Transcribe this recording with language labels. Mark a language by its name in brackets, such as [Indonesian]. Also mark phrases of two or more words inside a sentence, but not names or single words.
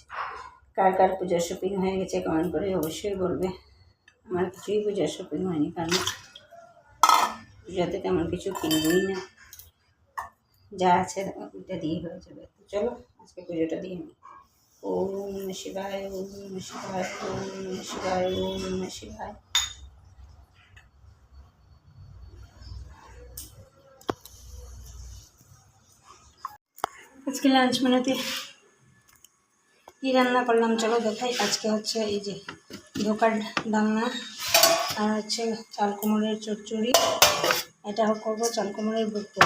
[Bangla] কার কার পূজার শপিং হয়ে গেছে কমেন্ট করে অবশ্যই বলবে। আমার কিছুই পূজার শপিং হয়নি, কারণ পূজাতে তেমন কিছু কিনবই না, যা আছে ওইটা দিয়ে হয়ে যাবে। তো চলো আজকে পুজোটা দিয়ে নিই। [Sanskrit] ওম নমঃ শিবায়, ওম নমঃ শিবায়, ওম নমঃ শিবায়, ওম নমঃ শিবায়। [Bangla] আজকে লাঞ্চ মেনুতে কী রান্না করলাম চলো দেখাই। আজকে হচ্ছে এই যে ধোকার ডালনা, আর হচ্ছে চাল কুমড়োর চচ্চড়ি, এটাও করবো চাল কুমড়োর ভুট্টা।